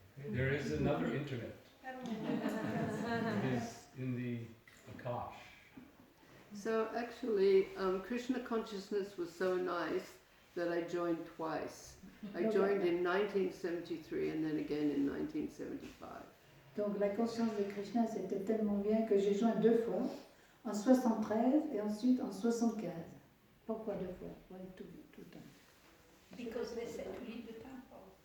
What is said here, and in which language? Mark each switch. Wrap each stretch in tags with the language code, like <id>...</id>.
<en>There is another internet. It is in the Akash. So actually, Krishna consciousness was so nice that I joined twice. I joined in 1973 and then again in 1975.</en> <fr>Donc la conscience de Krishna c'était tellement bien que j'ai joint 2 fois, en 73 et ensuite en 75. Pourquoi 2 fois? Ouais, tout le temps.</fr> <en>Because they said to leave the temple.</en>